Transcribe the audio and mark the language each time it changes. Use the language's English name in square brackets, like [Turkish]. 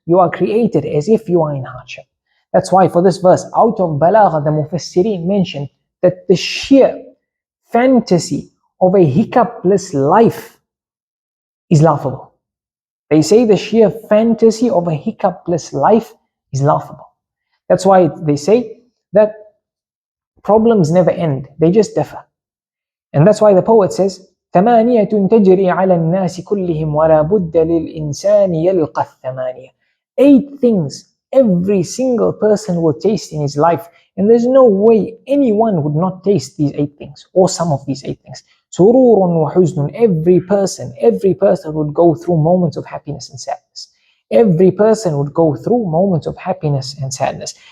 [English] You are created as if you are in hardship. That's why for this verse, out of Balagha, the Mufassirin mentioned that the sheer fantasy of a hiccupless life is laughable. They say the sheer fantasy of a hiccupless life is laughable. That's why they say that problems never end, they just differ. And that's why the poet says, [Arabic] ثمانية تجري على الناس كلهم ولا بد للإنسان يلقى الثمانية. [English] 8 things every single person will taste in his life, and there's no way anyone would not taste these 8 things, or some of these 8 things. [Arabic] سرور وحزن, [English] every person would go through moments of happiness and sadness. Every person would go through moments of happiness and sadness.